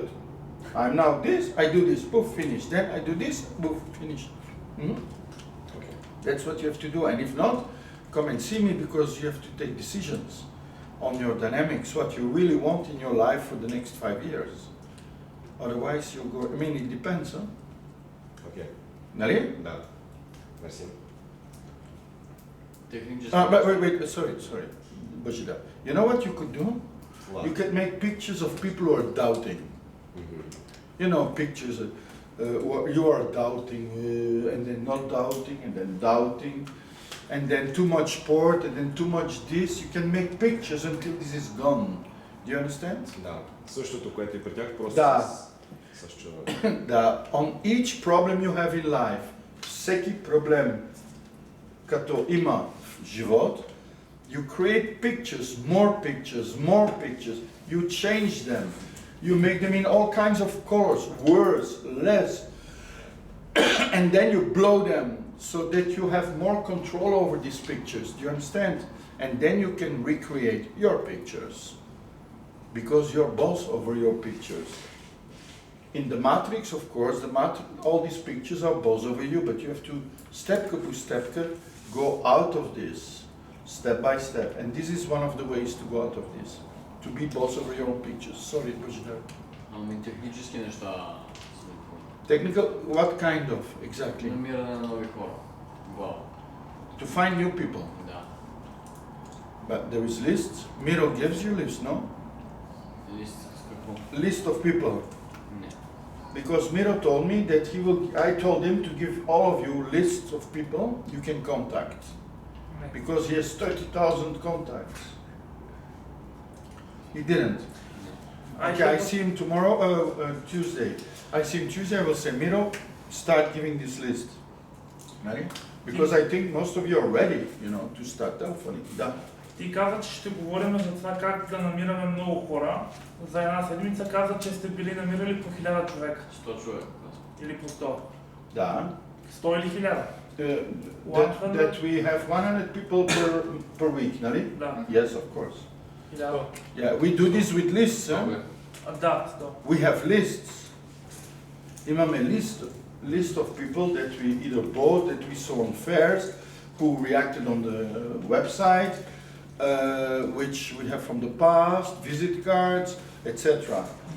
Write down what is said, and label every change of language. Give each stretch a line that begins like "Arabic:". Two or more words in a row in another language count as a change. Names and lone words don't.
English: I'm now this, I do this, poof, finish. Then I do this, poof, finish. Okay. That's what you have to do. And if not, come and see me, because you have to take decisions on your dynamics, what you really want in your life for the next 5 years. Otherwise, you'll go, I mean, it depends, huh?
Bulgarian: Окей. Нали? Да. Мерси.
English: But wait, sorry, Bajida. You know what you could do? What? You could make pictures of people who are doubting. Мгм. You know, pictures you are doubting, and then not doubting, and then doubting, and then too much sport, and then too much this. You can make pictures until this is gone. Do you understand?
Bulgarian: Да. Същото, което и при тях, просто Да. с чу...
English: On each problem you have in life,
Bulgarian: всеки проблем, като има в живот,
English: you create pictures, more pictures. You change them. You make them in all kinds of colors, worse, less, and then you blow them so that you have more control over these pictures. Do you understand? And then you can recreate your pictures, because you're boss over your pictures. In the matrix, of course, all these pictures are boss over you, but you have to step by step go out of this, step by step. And this is one of the ways to go out of this. To be boss over your own pictures. Sorry, Bajida.
Bulgarian: Ами технически неща.
English: Technical, what kind of, exactly?
Bulgarian: Намиране на нови хора. Вау.
English: To find new people.
Bulgarian: Да.
English: But there is lists. Miro gives you lists, no?
Bulgarian: Лист с какво?
English: List of people.
Bulgarian: Не.
English: Because Miro told me that I told him to give all of you lists of people you can contact. Because he has 30,000 contacts. He didn't. Okay, I see him tomorrow, Tuesday. I see him Tuesday, I will say, Miro, start giving this list. Right? Because I think most of you are ready, to start telephoning.
Bulgarian: Да. Ти каза, че ще говорим за това как да намираме много хора. За една седмица каза, че сте били намирали по 1000 човека. 100 човека. Или по 100. Да. 100 или 1000?
English: That we have 100 people per week,
Bulgarian: нали? Да.
English: Yes, of course. 1000. Yeah, we do this with lists, huh?
Bulgarian: Да, 100.
English: We have lists. Imame list of people that we either bought, that we saw on fairs, who reacted on the website, which we have from the past, visit cards, etc.